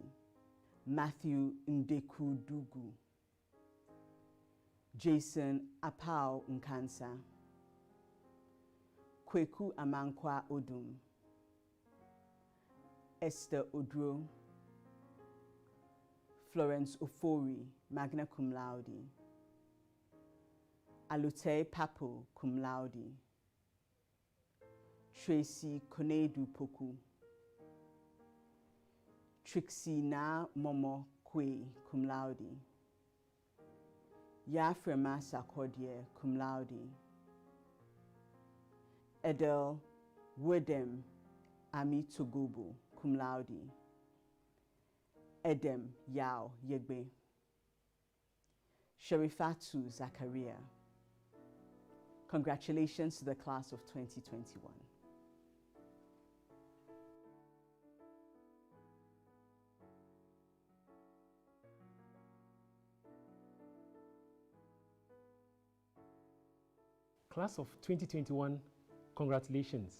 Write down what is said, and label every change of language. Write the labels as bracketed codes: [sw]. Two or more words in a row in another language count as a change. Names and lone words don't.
[en] Matthew Ndeku Dugu. Jason Apau Nkansa. Kweku Amankwa Odum. Esther Odro. Florence Ofori, [la] magna cum laude. [en] Alute Papo, [la] cum laude. [en] Tracy Konedu Poku. Trixie Na Momo Kwe, [la] cum laude. [en] Yafrema Sarkodie, [la] cum laude. [en] Edel Wedem Ami Togobo, [la] cum laude. [en] Edem Yao Yegbe. Sherifatu Zakaria. Congratulations to the class of 2021. Class of 2021, congratulations.